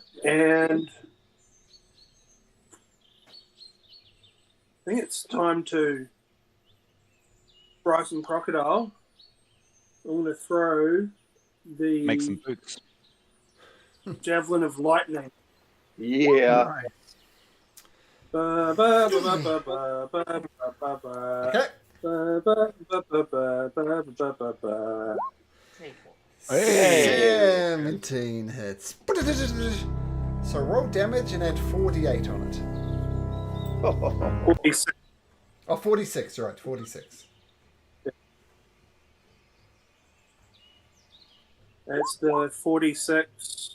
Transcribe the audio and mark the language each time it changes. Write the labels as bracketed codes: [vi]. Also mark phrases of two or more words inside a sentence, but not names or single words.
[en] And I think it's time to fry some crocodile. I'm going to throw the Make some boots. javelin of lightning. Yeah. Ba, ba, ba, ba, ba, ba, ba, ba, ba. Okay. Ba, ba, ba, ba, ba, ba, ba, ba, ba. Hey. 17 hits. So roll damage and add 4d8 on it. 46. Oh, 46, right, 46. That's the 46.